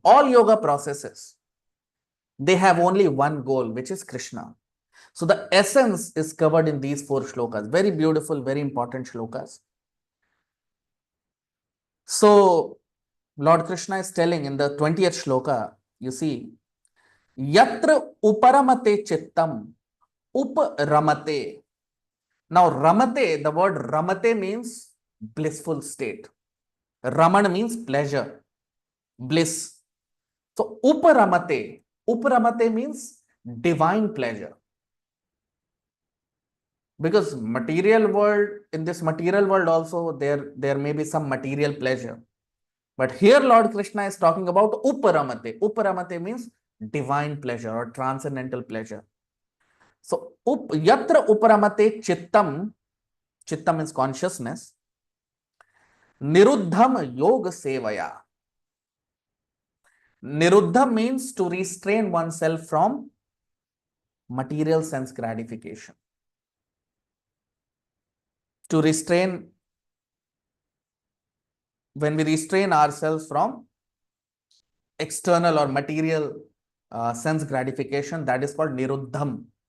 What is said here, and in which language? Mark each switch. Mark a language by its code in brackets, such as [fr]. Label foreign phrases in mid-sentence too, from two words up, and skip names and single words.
[en] All yoga processes, they have only one goal, which is Krishna. So the essence is covered in these 4 shlokas. Very beautiful, very important shlokas. So Lord Krishna is telling in the 20th shloka, you see, [sa] Yatra uparamate chittam upramate. [en] Now ramate, the word ramate means blissful state. Raman means pleasure, bliss. So uparamate means divine pleasure. Because material world, in this material world also, there may be some material pleasure. But here Lord Krishna is talking about uparamate. Uparamate means divine pleasure or transcendental pleasure. [sa] So yatra uparamate chittam, chittam [en] is consciousness, [sa] niruddham yoga sevaya. [en] Niruddha means to restrain oneself from material sense gratification. To restrain, when we restrain ourselves from external or material sense gratification, that is called niruddham.